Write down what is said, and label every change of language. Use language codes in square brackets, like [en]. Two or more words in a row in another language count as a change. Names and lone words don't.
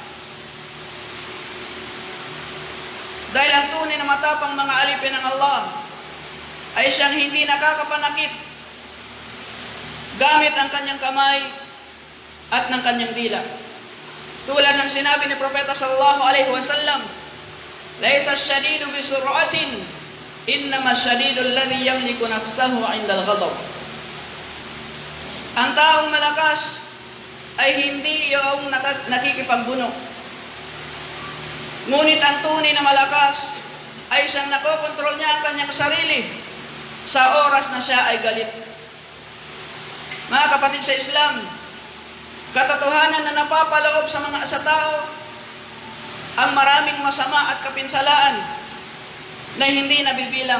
[tl] Dahil ang tunay na matapang, mga alipin ng Allah, ay siyang hindi nakakapanakit gamit ang kanyang kamay at ng kanyang dila. Tulad ng sinabi ni [ar] Propeta صلى الله عليه وسلم، "ليس الشديد بالصرعة، إنما الشديد الذي يملك نفسه عند الغضب." [tl] Ang taong malakas ay hindi yung nakikipagbuno. Ngunit ang tunay na malakas ay siyang nakokontrol niya ang kanyang sarili sa oras na siya ay galit. Mga kapatid sa Islam, katotohanan na napapaloob sa tao ang maraming masama at kapinsalaan na hindi nabibilang.